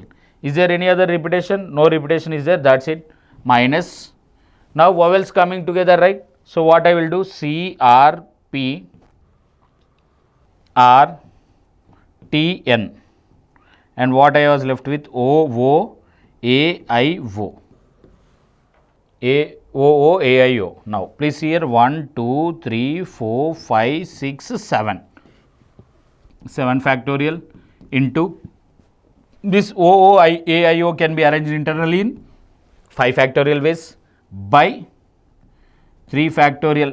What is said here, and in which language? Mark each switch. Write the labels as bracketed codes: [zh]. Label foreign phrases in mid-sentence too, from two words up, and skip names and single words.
[en] Is there any other repetition? No repetition is there, that's it. Minus. Now vowels coming together, right? So what I will do? C, R, P, R, T, N. And what I was left with? O, O, A, I, O. A, O, O, A, I, O. Now please here 1, 2, 3, 4, 5, 6, 7. 7 factorial into this O, O, I, A, I, O can be arranged internally in 5 factorial ways by 3 factorial.